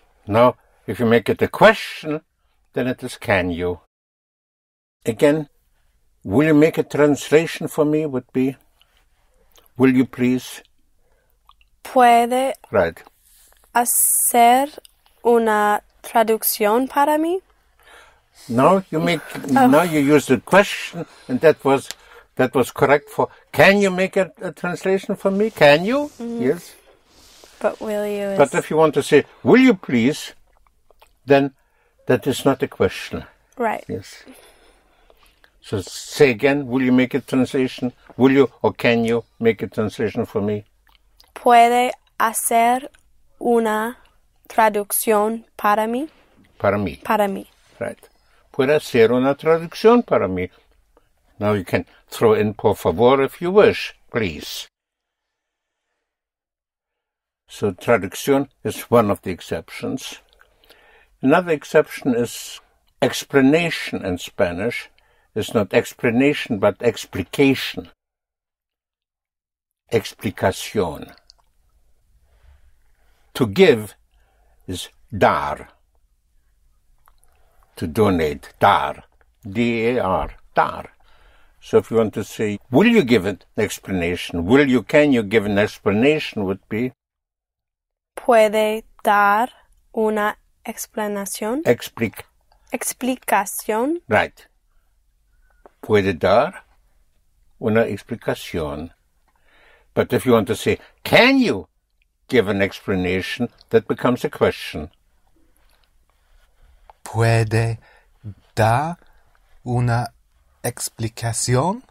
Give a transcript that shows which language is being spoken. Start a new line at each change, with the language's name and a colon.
English: Now, if you make it a question, then it is can you. Again, will you make a translation for me would be, will you please?
Spanish: ¿Puede
English: Right.
Spanish: hacer una traducción para mí?
English: Now you use the question, and that was correct for, can you make a translation for me? Can you? Mm-hmm. Yes. But will you is... But if you want to say, will you please, then that is not a question. Right. Yes. So say again, will you make a translation? Will you or can you make a translation for me?
Spanish: ¿Puede hacer una traducción para mí? Para mí. Para mí.
English: Right.
Spanish: Puede hacer una traducción para mí.
English: Now you can throw in por favor if you wish, please. So traducción is one of the exceptions. Another exception is explanation in Spanish. It's not explanation, but explication.
Spanish: Explicación.
English: To give is dar. To donate, dar. D-A-R, dar. So if you want to say, will you give an explanation? Can you give an explanation would be?
Spanish: ¿Puede dar una explanación? Explicación.
English: Right.
Spanish: Puede dar una explicación.
English: But if you want to say, can you give an explanation, that becomes a question.
Spanish: Puede dar una explicación?